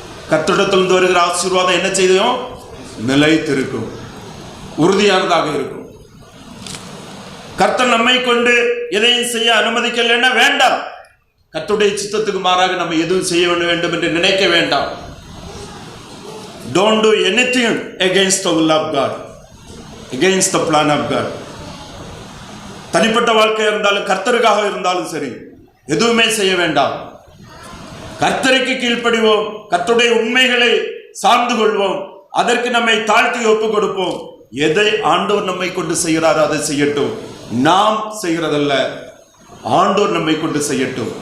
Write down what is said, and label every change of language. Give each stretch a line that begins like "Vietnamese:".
Tamil: கர்த்தரிடத்திலிருந்து வருகிற ஆசீர்வாதம் என்ன செய்யும்? நிலைத்திருக்கும், உறுதியானதாக இருக்கும். கர்த்தர் நம்மை கொண்டு எதையும் செய்ய அனுமதிக்கலைன்னா வேண்டாம். கர்த்தருடைய சித்தத்துக்கு மாறாக நம்ம எதுவும் செய்ய வேண்டும் என்று நினைக்க வேண்டாம்.
English: Don't do anything against the will of God, against the plan of God.
Tamil: தனிப்பட்ட வாழ்க்கை இருந்தாலும் கர்த்தருக்காக இருந்தாலும் சரி, எதுவுமே செய்ய வேண்டாம். கர்த்தருக்கு கீழ்ப்படிவோம், கர்த்தருடைய உண்மைகளை சார்ந்து கொள்வோம், அதற்கு நம்மை தாழ்த்தி ஒப்புக் கொடுப்போம். எதை ஆண்டவர் நம்மை கொண்டு செய்கிறாரோ அதை செய்யட்டும். நாம் செய்கிறதல்ல, ஆண்டவர் நம்மை கொண்டு செய்யட்டும்.